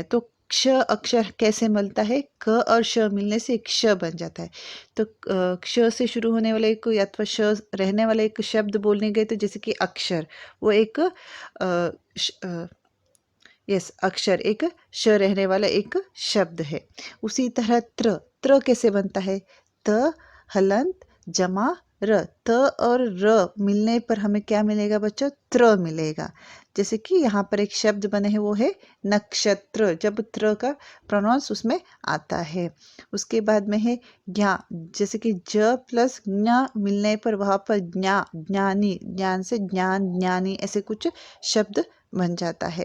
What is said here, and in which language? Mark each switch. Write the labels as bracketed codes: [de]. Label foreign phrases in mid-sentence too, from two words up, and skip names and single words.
[hi] तो क्ष अक्षर कैसे मिलता है? क और श मिलने से एक क्ष बन जाता है। तो क्ष से शुरू होने वाले कोई अथवा श रहने वाला एक शब्द बोलने गए तो जैसे कि अक्षर, वो एक अक्षर, एक श रहने वाला एक शब्द है। उसी तरह त्र कैसे बनता है? त हलंत जमा र, त और र मिलने पर हमें क्या मिलेगा बच्चों? त्र मिलेगा। जैसे कि यहाँ पर एक शब्द बने हैं, वो है नक्षत्र, जब त्र का प्रोनाउंस उसमें आता है। उसके बाद में है ज्ञा, जैसे कि ज प्लस ज्ञ मिलने पर वहाँ पर ज्ञा, ज्ञानी, ज्ञान से ज्ञान, ज्ञानी, ऐसे कुछ शब्द बन जाता है।